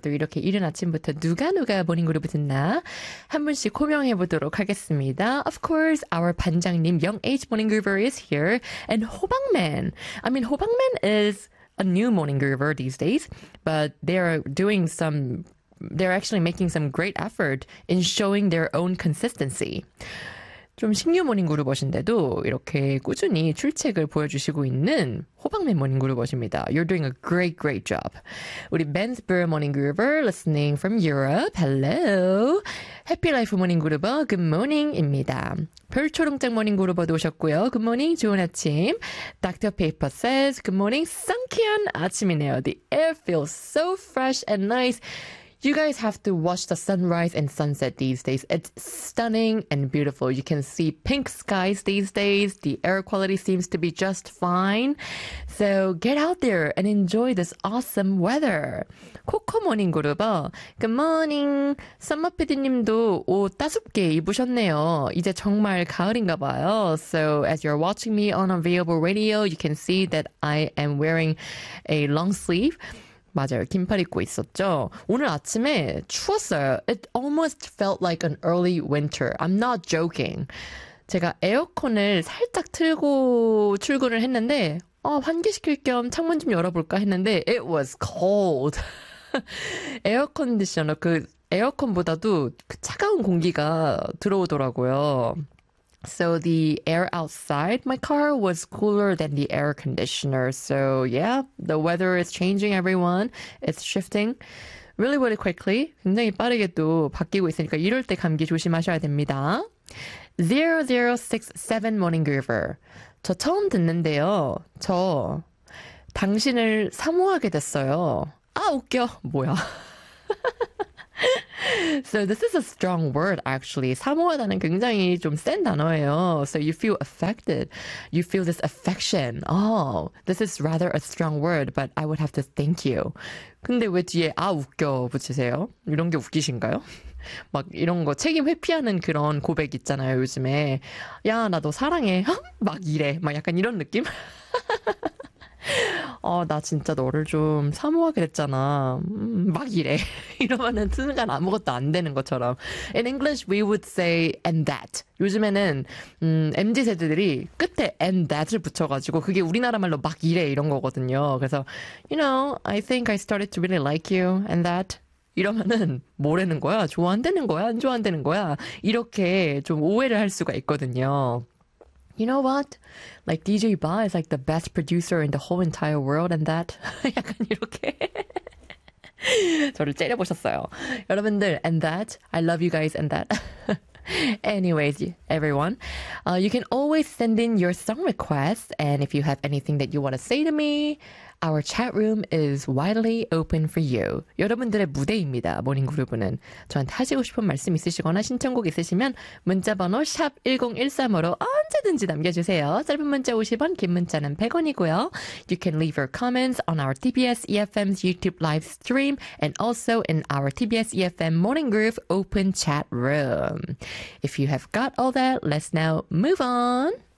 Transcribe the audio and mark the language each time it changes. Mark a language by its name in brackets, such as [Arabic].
[Korean] 또 이렇게 이른 아침부터 누가 모닝 그룹을 듣나 한 분씩 호명해 보도록 하겠습니다. [English] Of course, our 반장님 Young Age Morning Groover is here. And Hobangman. I mean, Hobangman is a new Morning Groover these days, but they're actually making some great effort in showing their own consistency. [Korean] 좀 신규 모닝그룹어신데도 이렇게 꾸준히 출첵을 보여주시고 있는 호박맨 모닝그룹어십니다. [English] You're doing a great, great job. [Korean] 우리 벤스브르 모닝그룹어 [English] listening from Europe. Hello. [Korean] 해피라이프 모닝그룹어 굿모닝입니다. 별초롱짝 모닝그룹어도 오셨고요. 굿모닝 좋은 아침. 닥터 페이퍼 says 굿모닝 상쾌한 아침이네요. [English] The air feels so fresh and nice. You guys have to watch the sunrise and sunset these days. It's stunning and beautiful. You can see pink skies these days. The air quality seems to be just fine. So get out there and enjoy this awesome weather. Coco Morning Group. Good morning. Summer [Korean] PD님도 옷 따숩게 입으셨네요. 이제 정말 가을인가 봐요. [English] So as you're watching me on Available Radio, you can see that I am wearing a long sleeve. [Korean] 맞아요. 긴팔 입고 있었죠. 오늘 아침에 추웠어요. [English] It almost felt like an early winter. I'm not joking. [Korean] 제가 에어컨을 살짝 틀고 출근을 했는데 환기시킬 겸 창문 좀 열어볼까 했는데 [English] It was cold. [Korean] 에어컨디셔너 그 에어컨보다도 그 차가운 공기가 들어오더라고요. [English] So the air outside my car was cooler than the air conditioner. So yeah, the weather is changing, everyone. It's shifting really, really quickly. [Korean] 굉장히 빠르게 또 바뀌고 있으니까 이럴 때 감기 조심하셔야 됩니다. 0067 Morning Groover. 저 처음 듣는데요. 저 당신을 사모하게 됐어요. 아, 웃겨. 뭐야. [English] So this is a strong word, actually. [Korean] 사모하다는 굉장히 좀 센 단어예요. [English] So you feel affected. You feel this affection. Oh, this is rather a strong word, but I would have to thank you. [Korean] 근데 왜 뒤에 아 웃겨 붙이세요? 이런 게 웃기신가요? 막 이런 거 책임 회피하는 그런 고백 있잖아요, 요즘에. 야, 나도 사랑해. 막 이래. 막 약간 이런 느낌? 나 진짜 너를 좀 사모하게 됐잖아. 막 이래. 이러면은 순간 아무것도 안 되는 것처럼. [English] In English, we would say and that. [Korean] 요즘에는 MZ세대들이 끝에 and that을 붙여가지고 그게 우리나라 말로 막 이래 이런 거거든요. 그래서 [English] you know, I think I started to really like you and that. [Korean] 이러면은 뭐라는 거야? 좋아한다는 거야? 안 좋아한다는 거야? 이렇게 좀 오해를 할 수가 있거든요. [English] You know what? Like DJ Ba is like the best producer in the whole entire world and that. [Korean] 약간 이렇게 저를 째려보셨어요. 여러분들 [English] and that. I love you guys and that. Anyways, everyone, you can always send in your song requests, and if you have anything that you want to say to me, our chat room is widely open for you. [Korean] 여러분들의 무대입니다. 모닝 그룹은 저한테 하시고 싶은 말씀 있으시거나 신청곡 있으시면 문자번호 샵 #1013으로 언제든지 남겨주세요. 짧은 문자 50원, 긴 문자는 100원이고요. [English] You can leave your comments on our TBS EFM's YouTube live stream and also in our TBS EFM Morning Groove open chat room. If you have got all that, let's now move on.